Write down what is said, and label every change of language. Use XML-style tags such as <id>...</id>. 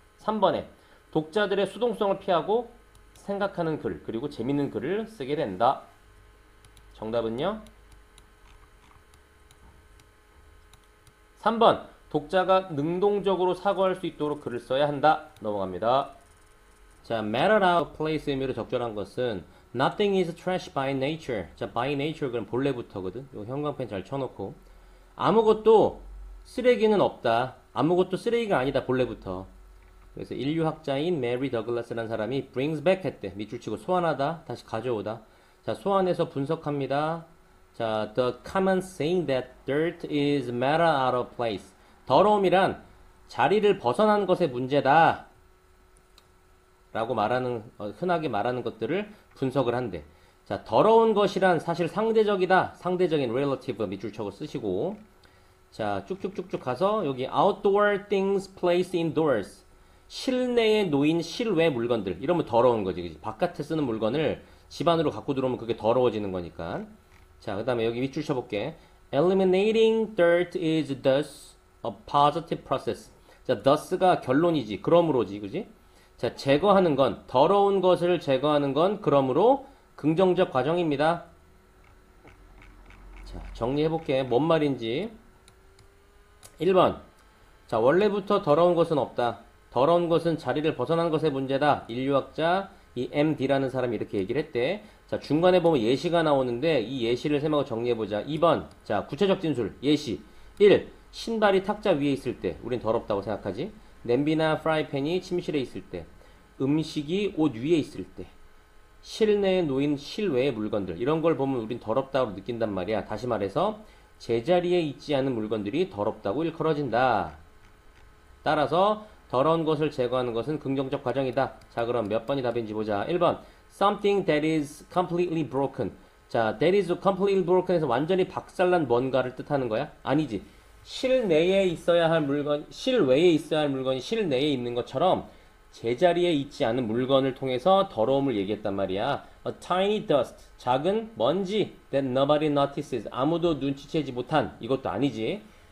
<ko>3번에 독자들의 수동성을 피하고 생각하는 글, 그리고 재밌는 글을 쓰게 된다. 정답은요? 3번 독자가 능동적으로 사고할 수 있도록 글을 써야 한다. 넘어갑니다.</ko> <en>자, matter out of place</en> <ko>의미로 적절한 것은</ko> <en>Nothing is trash by nature.</en> <ko>자, by nature 그럼 본래부터거든. 요 형광펜 잘 쳐놓고 아무것도 쓰레기는 없다. 아무것도 쓰레기가 아니다. 본래부터. 그래서 인류학자인 메리 더글라스라는 사람이</ko> <en>brings back</en> <ko>했대. 밑줄 치고 소환하다. 다시 가져오다. 자, 소환해서 분석합니다.</ko> <en>자, the common saying that dirt is matter out of place.</en> <ko>더러움이란 자리를 벗어난 것의 문제다. 라고 말하는, 흔하게 말하는 것들을 분석을 한대. 자, 더러운 것이란 사실 상대적이다. 상대적인 relative 밑줄 쳐고 쓰시고. 자, 쭉쭉쭉쭉 가서 여기</ko> <en>outdoor things placed indoors.</en> <ko>실내에 놓인 실외 물건들. 이러면 더러운 거지. 그치? 바깥에 쓰는 물건을 집 안으로 갖고 들어오면 그게 더러워지는 거니까. 자, 그 다음에 여기 밑줄 쳐볼게.</ko> <en>Eliminating dirt is thus a positive process.</en> <ko>자, thus가 결론이지. 그러므로지. 그지? 자, 제거하는 건, 더러운 것을 제거하는 건 그러므로 긍정적 과정입니다. 자, 정리해볼게. 뭔 말인지. 1번. 자, 원래부터 더러운 것은 없다. 더러운 것은 자리를 벗어난 것의 문제다. 인류학자 이 MD라는 사람이 이렇게 얘기를 했대. 자, 중간에 보면 예시가 나오는데 이 예시를 세모로 정리해보자. 2번. 자, 구체적 진술. 예시. 1. 신발이 탁자 위에 있을 때 우린 더럽다고 생각하지. 냄비나 프라이팬이 침실에 있을 때, 음식이 옷 위에 있을 때, 실내에 놓인 실외의 물건들, 이런 걸 보면 우린 더럽다고 느낀단 말이야. 다시 말해서 제자리에 있지 않은 물건들이 더럽다고 일컬어진다. 따라서 더러운 것을 제거하는 것은 긍정적 과정이다. 자, 그럼 몇 번이 답인지 보자.</ko> <en>1번 Something that is completely broken.</en> <ko>자,</ko> <en>that is completely broken</en> <ko>에서 완전히 박살난 뭔가를 뜻하는 거야? 아니지. 실내에 있어야 할 물건, 실외에 있어야 할 물건이 실내에 있는 것처럼 제자리에 있지 않은 물건을 통해서 더러움을 얘기했단 말이야.</ko> <en>A tiny dust,</en> <ko>작은 먼지</ko> <en>that nobody notices,</en> <ko>아무도 눈치채지 못한, 이것도 아니지.</ko>